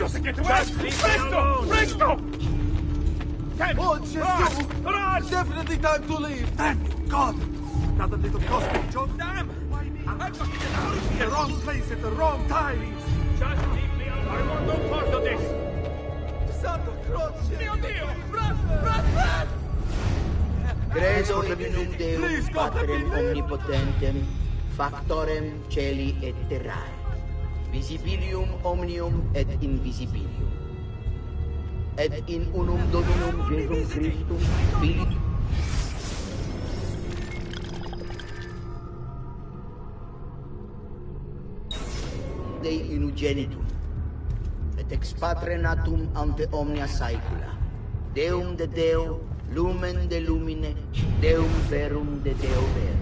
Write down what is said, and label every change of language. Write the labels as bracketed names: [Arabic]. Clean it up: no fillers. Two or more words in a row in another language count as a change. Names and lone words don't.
[English] just get away! Just leave me alone! Presto! Definitely time to leave! Thank God! Another little cosmic joke. Damn! I've got to get out of here! The wrong place at the wrong time! Just leave me alone! I want no part of this! Santa Croce! [Italian] Mio Dio! Run! [Latin] Credo in unum Deum, Patrem omnipotentem, factorem celi et terrae, visibilium omnium et invisibilium, et in unum Dominum Jesum Christum, Filii Dei unigenitum, et ex Patre natum ante omnia saecula, Deum de Deo, Lumen de lumine, Deum verum de Deo vero.